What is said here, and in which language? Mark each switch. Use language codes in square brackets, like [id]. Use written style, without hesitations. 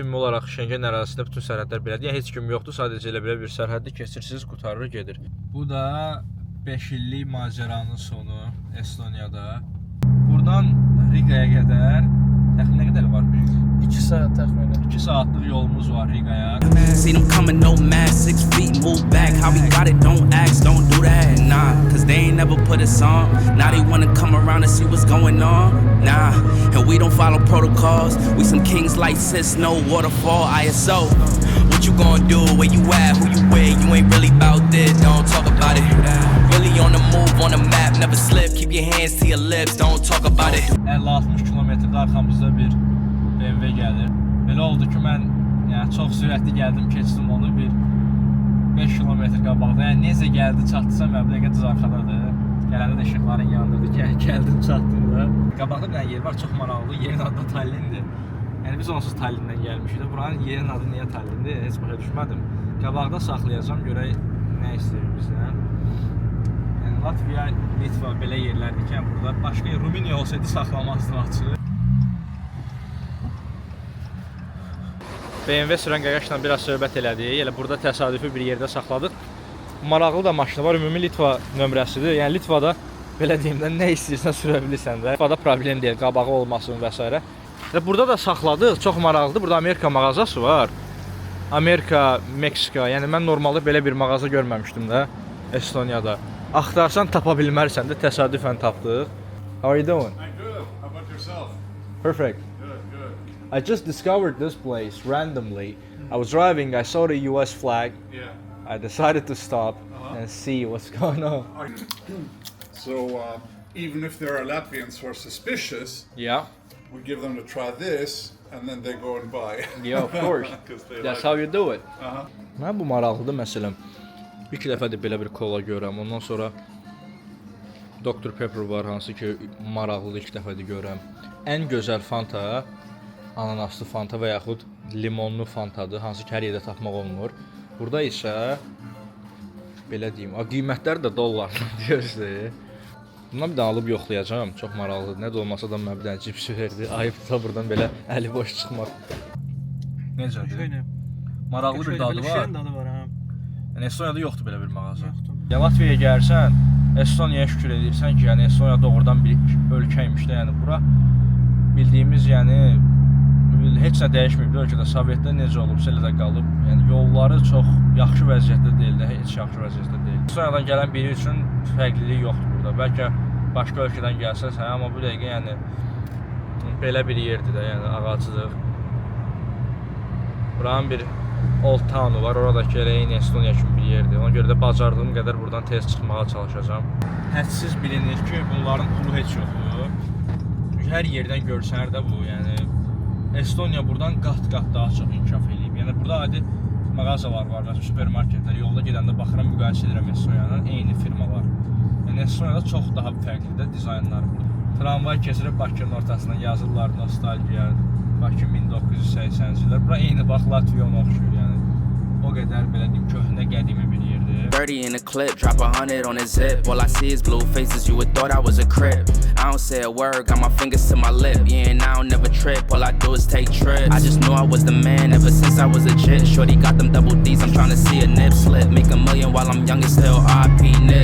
[az] Ümumi olaraq Şengen ərazisində bütün sərhədlər belədir. Yəni heç kim yoxdur, sadəcə elə belə bir sərhəddə keçirsiniz, qurtarır, gedir. Bu da 5 illik macəranın sonu Estoniyada. Buradan Rigaya qədər təxminən nə qədər var? 2 saat təxminən. 2 saatlıq yolumuz var Rigaya. [en] See them coming, no mask, 6 feet, move back. How we got it, don't ask, don't do that, nah. Cause they ain't never put us on. Now they wanna come around and see what's going on, nah. And we don't follow protocols. We some kings like sis, no waterfall, ISO. What you gonna do, where you at, who you with? You ain't really about this, don't talk about it. Really on the move, on the map, never slip. Keep your hands to your lips, don't talk about it. [az] 50-60 kilometrdə arxamızda bir BMW gəlir. Belə oldu ki, mən yəni çox sürətli gəldim, keçdim onu bir 5 kilometr qabaqda. Yəni necə gəldi, çatdısa məbləğə düz arxadadır. Gələndə də işıqların yandırdı ki, gəldim, çatdım da. Qabaqda bir dənə yer var, çox maraqlı. Yerin adı da Tallinndir. Yəni biz onsuz Tallindən gəlmişik. Buranın yerin adı niyə Tallindir? Heç başa düşmədim. Qabaqda saxlayacağam, görək nə istəyir bizdən. Yəni Latviya, Litva belə yerlərdir ki, burada başqa Rumıniya olsaydı saxlamazdı açıq. BMW sürən qaqaşla biraz söhbət elədik. Elə burada təsadüfi bir yerdə saxladıq. Maraqlı da maşını var. Ümumi Litva nömrəsidir. Yəni Litvada belə deyim də nə istəyirsən sürə bilirsən də. Litvada problem deyil, qabağı olmasın və s. Və burada da saxladıq. Çox maraqlıdır. Burada Amerika mağazası var. Amerika, Meksika. Yəni mən normalda belə bir mağaza görməmişdim də Estoniyada. Axtarsan tapa bilmərsən də təsadüfən tapdıq. [en] How are you doing? I'm good. How about yourself? Perfect. Good. I just discovered this place randomly. I was driving, I saw the US flag. Yeah. I decided to stop and see what's going on. So even if there are Latvians who are suspicious, Yeah. we give them to try this, and then they go and buy. Yeah, of course. 'Cause they That's like how you do it. Uh-huh. [az] Mən bu maraqlıdır məsələn. İlk dəfə də belə bir kola görürəm. Ondan sonra Dr Pepper var, hansı ki maraqlıdır, ilk dəfə də görürəm. Ən gözəl Fanta ananaslı Fanta və yaxud limonlu Fantadır, hansı ki hər yerdə tapmaq olmur. Burada isə belə deyim, qiymətlər də dollarla deyirsə. Bundan bir də alıb yoxlayacağam. Çox maraqlıdır. Nə də olmasa da mənə bir dənə cips verdi. Ayıbdır buradan belə əli boş çıxmaq. Necədir? [tr] Şöyle. [az] Maraqlı bir [tr] Şöyle [az] dadı [tr] böyle [az] var. [tr] şirin tadı var ha. [az] Yəni Estoniyada yoxdur belə bir mağaza. Yoxdur. Ya Latviyaya gəlsən, Estoniyaya şükür edirsən ki, yəni Estoniya doğrudan bir ölkəymiş də, yəni bura bildiyimiz, yəni heç nə dəyişməyib. Ölkədə Sovetdə necə olubsa elə də qalıb. Yəni yolları çox yaxşı vəziyyətdə deyil də, heç yaxşı vəziyyətdə deyil. Estoniyadan gələn biri üçün fərqlilik yoxdur burada. Bəlkə başqa ölkədən gəlsən, amma bu dəqiqə yəni belə bir yerdir də, yəni ağaclıq. Buranın bir Old Town-u var, oradakı elə eyni Estoniya kimi bir yerdir. Ona görə də bacardığım qədər buradan tez çıxmağa çalışacağam. Hədsiz bilinir ki, bunların pulu heç yoxdur. Çünki hər yerdən görsənər də bu, yəni Estoniya buradan qat-qat daha çox inkişaf edib. Yəni burada adi mağazalar var, supermarketlər. Yolda gedəndə baxıram, müqayisə edirəm Estoniyanın eyni firmalar. Yəni Estoniyada çox daha fərqlidir dizaynları burada. Tramvay keçirib Bakının ortasından yazırlar nostalgiya, Bakı 1980-ci illər. Bura eyni bax Latviyaya oxşuyur, yəni o qədər belə deyim köhnə qədimi bir yerdir. [en] 30 in a clip, drop 100 on a zip. All I see is blue faces, you would thought I was a crip. I don't say a word, got my fingers to my lip. Yeah, and I don't never trip, all I do is take trips. I just knew I was the man ever since I was a jit. Shorty got them double D's, I'm trying to see a nip slip. Make a million while I'm young and still RP nip.